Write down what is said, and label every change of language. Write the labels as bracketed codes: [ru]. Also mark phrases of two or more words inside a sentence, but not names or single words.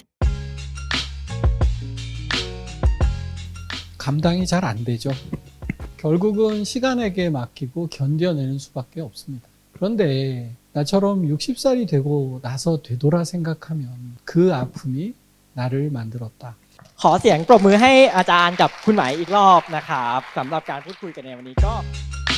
[ko] 감당이 잘 안 되죠. 결국은 시간에게 맡기고 견뎌내는 수밖에 없습니다. 그런데 나처럼 60살이 되고 나서 되돌아 생각하면 그 아픔이 나를 만들었다. [th] ขอเสียงปรบมือให้อาจารย์กับคุณไหมายอีกรอบนะครับสำหรับการพูดคุยกันในวันนี้ก็